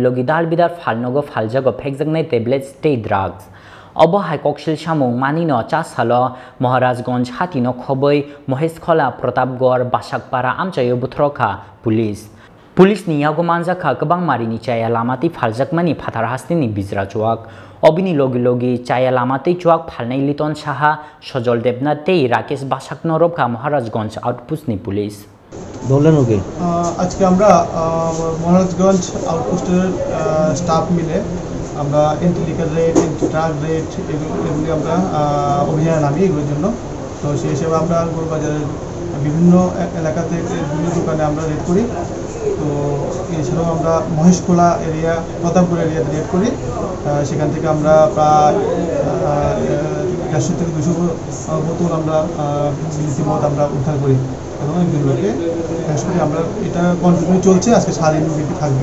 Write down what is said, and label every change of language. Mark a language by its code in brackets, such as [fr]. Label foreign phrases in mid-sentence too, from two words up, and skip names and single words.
[trp] logi dalbidal phalnogo phaljago phekjaknai tablets tei drugs Obo haikoksil samung manino chasalo Maharajganj hatino khoboi Moheskhola Protapgor Basakpara amchayo buthroka police ni yago Manjakha Kwbangma Marini chaya lamati phaljakmani phatar hastini Bijra Chuwak obini logi logi chaya lamati Chuwak Phalnai Liton Saha Sojol Debnath tei Rakesh Basakno robka Maharajganj outpost ni police [bn] বললেন ওকে আজকে আমরা মহারাজগঞ্জ আউটপোস্টের স্টাফ মিলে আমরা [en] anti legal raid anti drug raid [bn] এগুলি আমরা অভিযানে নামি এগুলোর জন্য তো সেই হিসেবে আমরা গোলবাজারের বিভিন্ন এলাকা থেকে বিভিন্ন দোকানে আমরা রেড করি তো এছাড়াও আমরা মহেশখোলা এরিয়া প্রতাপপুর এরিয়াতে রেড করি সেখান থেকে আমরা প্রায় 150 থেকে 200 বোতল আমরা বিদেশি মদ আমরা উদ্ধার করি এবং এগুলোকে আসলে আমরা এটা কন্টিনিউ চলছে আজকে সারাদিন ব্যাপী থাকবে